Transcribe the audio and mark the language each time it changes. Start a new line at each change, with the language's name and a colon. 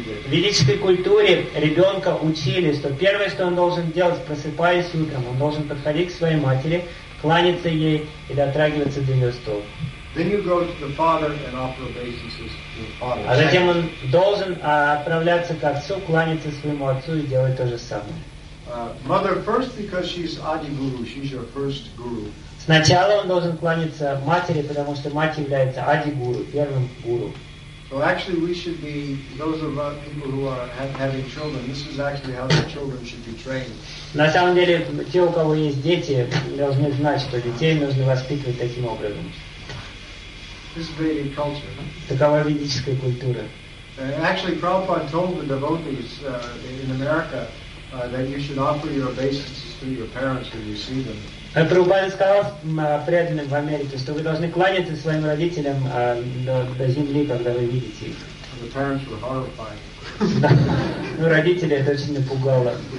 Russian: В ведической культуре ребенка учили, что первое, что он должен делать, просыпаясь утром, он должен подходить к своей матери, кланяться ей и дотрагиваться до ее стол.
English: Then you go to the father and offer obeisances to the father.
Russian: А затем он должен отправляться к отцу, кланяться своему отцу и делать то же самое.
English: Mother first because she's Adi Guru, she's your first guru.
Russian: Сначала он должен кланяться матери, потому что мать является Ади-гуру, первым гуру.
English: Well, actually, we should be those of us people who are having children. This is actually how the children should be trained.
Russian: На самом деле, те, у кого есть дети, должны знать, что детей нужно воспитывать таким образом.
English: This Vedic culture.
Russian: Такова ведическая культура.
English: Actually, Prabhupada told the devotees in America that you should offer your obeisances to your parents when you see them.
Russian: Прабхупада сказал преданным в Америке, что вы должны кланяться своим родителям до земли, когда вы видите их.
English: The parents were horrified.
Russian: Ну, родители это очень напугало.